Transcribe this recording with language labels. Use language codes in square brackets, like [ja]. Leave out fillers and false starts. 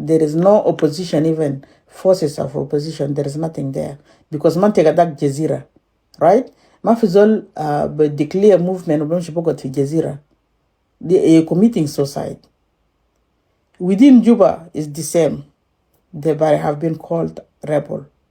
[en] There is no opposition, even forces of opposition. There is nothing there because [ar] منطقة ده جزيرة, [en] right? [ar] ما في زول [en] declare movement [ar] وبمشي بقعد في جزيرة. [en] They are committing suicide. Within Juba is the same. They have been called rebel.